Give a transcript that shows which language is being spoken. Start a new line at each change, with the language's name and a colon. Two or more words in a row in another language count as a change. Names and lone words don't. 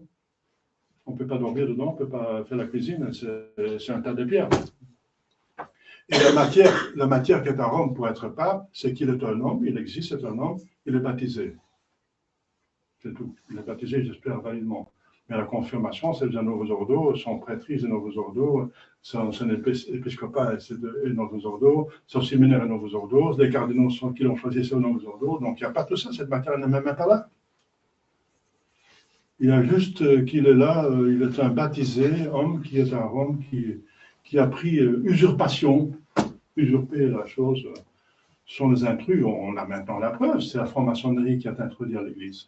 French: On ne peut pas dormir dedans, on ne peut pas faire la cuisine, c'est un tas de pierres. Et la matière qui est à Rome pour être pape, c'est qu'il est un homme, il existe, c'est un homme, il est baptisé. C'est tout. Il est baptisé, j'espère, validement. Mais la confirmation, c'est de
Latin: Novus Ordo,
French: son prêtrise de
Latin: Novus Ordo,
French: son épiscopat est
Latin: Novus Ordo,
French: son séminaire est
Latin: Novus Ordo,
French: les cardinaux qui l'ont choisi, c'est
Latin: Novus Ordo.
French: Donc il n'y a pas tout ça, cette matière n'est même pas là. Il y a juste qu'il est là, il est un baptisé, homme qui est à Rome, qui a pris usurpation, usurper la chose. Ce sont les intrus, on a maintenant la preuve, c'est la franc-maçonnerie qui a introduit à l'Église.